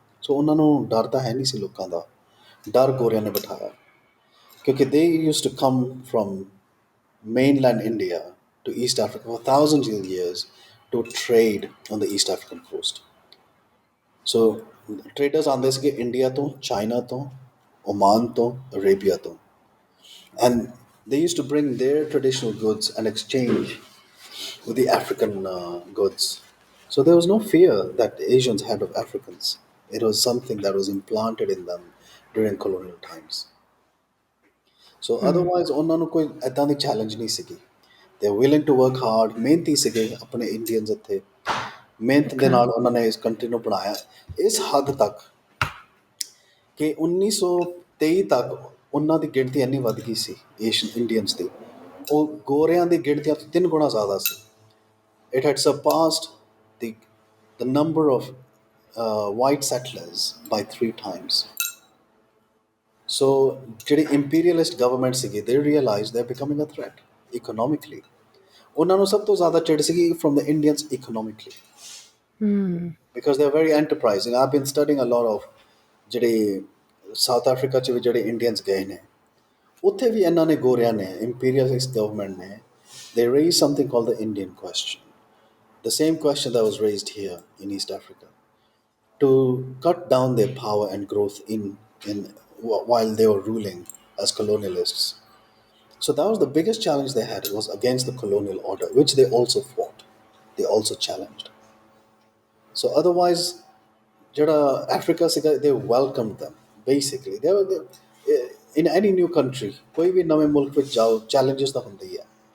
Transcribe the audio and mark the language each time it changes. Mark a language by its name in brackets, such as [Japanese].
[Punjabi] ਸੋ ਉਹਨਾਂ ਨੂੰ ਡਰ ਤਾਂ ਹੈ ਨਹੀਂ ਸੀ ਲੋਕਾਂ ਦਾ, ਡਰ ਗੋਰਿਆਂ ਨੇ ਬਿਠਾਇਆ, ਕਿਉਂਕਿ [English] They used to come from mainland India to East Africa for thousands of years to trade on the East African coast. So traders [Punjabi] ਆਉਂਦੇ ਸੀਗੇ ਇੰਡੀਆ ਤੋਂ, ਚਾਈਨਾ ਤੋਂ, ਓਮਾਨ ਤੋਂ, ਅਰੇਬੀਆ ਤੋਂ, [English] and they used to bring their traditional goods and exchange with the African goods. So there was no fear that Asians had of Africans. It was something that was implanted in them during colonial times. So hmm. [Punjabi] Otherwise ਉਹਨਾਂ ਨੂੰ ਕੋਈ ਇੱਦਾਂ ਦੀ challenge ਨਹੀਂ ਸੀਗੀ। [English] they are willing to work hard, [Punjabi] ਮਿਹਨਤੀ ਸੀਗੇ ਆਪਣੇ ਇੰਡੀਅਨਸ ਇੱਥੇ। ਮਿਹਨਤ ਦੇ ਓਕੇ। ਨਾਲ ਉਹਨਾਂ ਨੇ ਇਸ ਕੰਟਰੀ ਨੂੰ ਬਣਾਇਆ ਇਸ ਹੱਦ ਤੱਕ ਕਿ 1923 ਤੱਕ ਉਹਨਾਂ ਦੀ ਗਿਣਤੀ ਇੰਨੀ ਵੱਧ ਗਈ ਸੀ ਏਸ਼ੀਅਨ ਇੰਡੀਅਨਸ ਦੀ, ਉਹ ਗੋਰਿਆਂ ਦੀ ਗਿਣਤੀਆਂ ਤੋਂ 3 ਗੁਣਾ ਜ਼ਿਆਦਾ ਸੀ। [English] It had surpassed the the number of white settlers by 3 times. So [Punjabi] ਜਿਹੜੀ ਇੰਪੀਰੀਅਲਿਸਟ ਗਵਰਨਮੈਂਟ ਸੀਗੀ, [English] They realise they are becoming a threat economically. [Punjabi] ਉਹਨਾਂ ਨੂੰ ਸਭ ਤੋਂ ਜ਼ਿਆਦਾ ਚਿੜ ਸੀਗੀ [English] From the Indians economically, hmm. Because they are very enterprising. I been studying a lot of [Punjabi] ਜਿਹੜੇ ਸਾਊਥ ਅਫਰੀਕਾ 'ਚ ਵੀ ਜਿਹੜੇ ਇੰਡੀਅਨਸ ਗਏ ਨੇ, ਉੱਥੇ ਵੀ ਇਹਨਾਂ ਨੇ, ਗੋਰਿਆਂ ਨੇ, ਇੰਪੀਰੀਅਲਿਸਟ ਗਵਰਨਮੈਂਟ ਨੇ, [English] They raise something called the Indian question, the same question that was raised here in East Africa, to cut down their power and growth in while they were ruling as colonialists. So that was the biggest challenge they had. It was against the colonial order, which they also fought. They also challenged. So otherwise, Jada Africa, they welcomed them. Basically, in any new country, [Hindi] कोई भी नवे मुल्क में जाओ, challenges तो होंगे ही है।